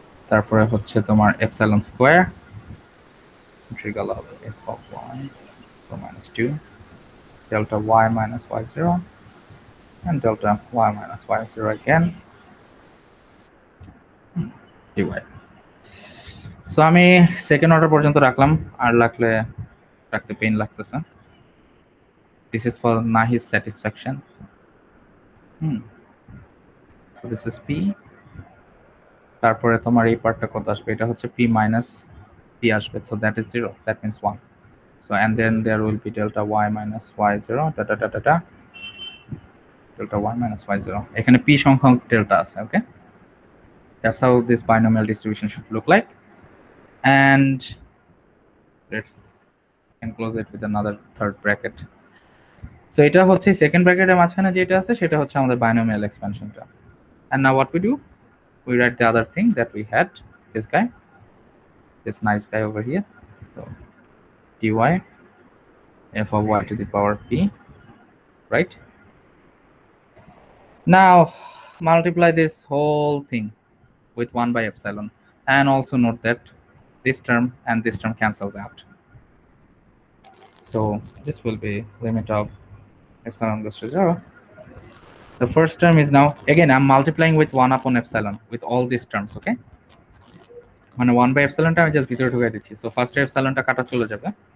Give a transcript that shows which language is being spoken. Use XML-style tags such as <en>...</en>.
<bn>তারপরে হচ্ছে তোমার</bn> <en>epsilon square integral of f of y so minus 2 delta y minus y0 and delta y minus y0 again dy.</en> <bn>So আমি second order পর্যন্ত রাখলাম, আর রাখতে pain লাগতেছে।</bn> <en>This is for নাহিস satisfaction. So this is p।</en> <bn>তারপরে তোমার এই পার্টটা কত আসবে? এটা হচ্ছে</bn> <en>p minus p আসবে, so that is 0, that means 1. So and then there will be delta y minus y0 data data data delta y minus y0.</en> <bn>এখানে p সংখ্যক ডেল্টা আছে, ওকে?</bn> <en>That's how this binomial distribution should look like. And let's enclose it with another third bracket.</en> <bn>So এটা হচ্ছে second ব্র্যাকেটের মাঝখানে যেটা আছে সেটা হচ্ছে আমাদের binomial expansionটা.</bn> <en>And now what we do? We write the other thing that we had, this guy, this nice guy over here. So dy f of y to the power p, right? Now multiply this whole thing with 1 by epsilon, and also note that this term and this term cancels out. So this will be limit of epsilon goes to 0. The first term is now, again I'm multiplying with 1 upon epsilon with all these terms, okay?</en> <bn>মানে 1 by epsilon টা আমি just ভিতরে ঢুকাই দিচ্ছি। So first epsilonটা কাটা চলে যাবে।</bn>